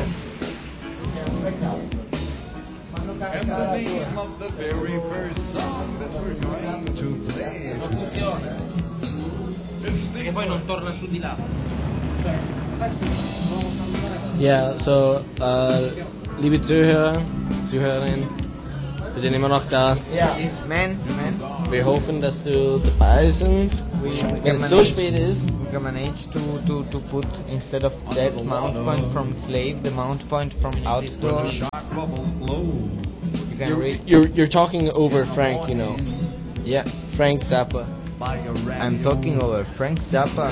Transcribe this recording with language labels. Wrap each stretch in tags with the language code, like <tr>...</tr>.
<en>And the name of the very first song that we're going to play.</en> <it>E poi non torna su di là.</it> <de>Yeah, so liebe Zuhörer, Zuhörerin. Wir sind immer noch da. Ja, man, man. Wir hoffen, dass du dabei sind. Wenn es so spät ist.</de> <en>We can manage to put instead of that mount point from Slave, the mount point from Outdoor. You can read. You're talking over Frank, you know. Yeah, Frank Zappa. I'm talking over Frank Zappa.</en>